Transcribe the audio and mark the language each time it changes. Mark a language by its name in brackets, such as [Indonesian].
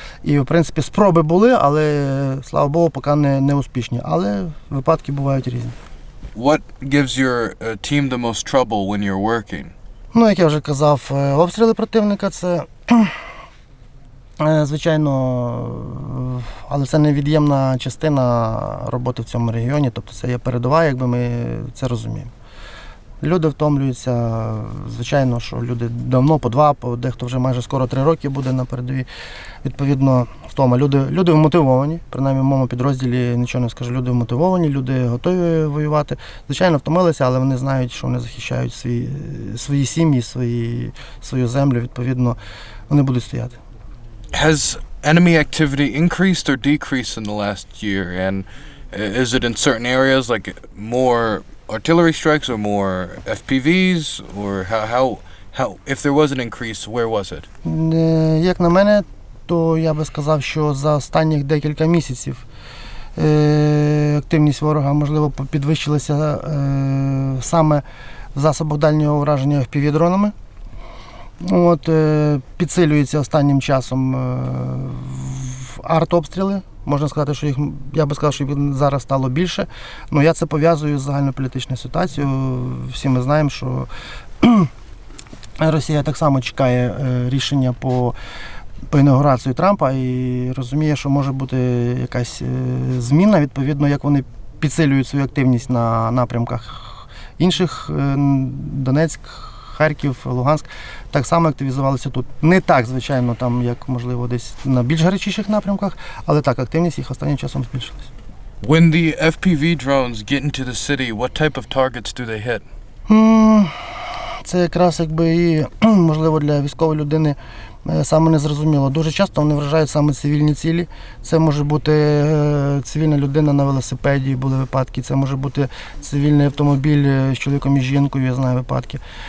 [Ukrainian] І, в принципі, спроби були, але, слава Богу, поки не успішні. Але випадки бувають різні. [English] What gives your team the most trouble when you're working? [Ukrainian] Ну, як я вже казав, обстріли противника – це, звичайно, але це невід'ємна частина роботи в цьому регіоні, тобто це є передова, якби ми це розуміємо. Люди втомлюються, звичайно, що люди давно, по 2, дехто вже майже скоро 3 роки буде на передовій. Відповідно, втома. Люди вмотивовані, принаймні в моєму підрозділі нічого не скажу, люди вмотивовані, люди готові воювати. Звичайно, втомилися, але вони знають, що вони захищають свої сім'ї, свою землю, відповідно, вони будуть стояти. [English] Has enemy activity increased or decreased in the last year? And Is it in certain areas, like more artillery strikes or more FPVs, or how if there was an increase, where was it? [Ukrainian] Як на мене, то я би сказав, що за останніх декілька місяців активність ворога, можливо, підвищилася саме в засобах дальнього ураження FPV-дронами. Підсилюється останнім часом артобстріли. Можна сказати, що їх, я би сказав, що їх зараз стало більше. Але я це пов'язую з загальнополітичною ситуацією. Всі ми знаємо, що Росія так само чекає рішення по інаугурацію Трампа і розуміє, що може бути якась зміна, відповідно, як вони підсилюють свою активність на напрямках інших, Донецьк, Харків, Луганськ, так само активізувалися тут. Не так, звичайно, там, як, можливо, десь на більш гарячіших напрямках, але так, активність їх останнім часом збільшилась. [English] When the FPV drones get into the city, what type of targets do they hit? [Ukrainian] Це якраз якби і, можливо, для військової людини саме незрозуміло. Дуже часто вони вражають саме цивільні цілі. Це може бути цивільна людина на велосипеді, були випадки. Це може бути цивільний автомобіль з чоловіком і жінкою, я знаю випадки.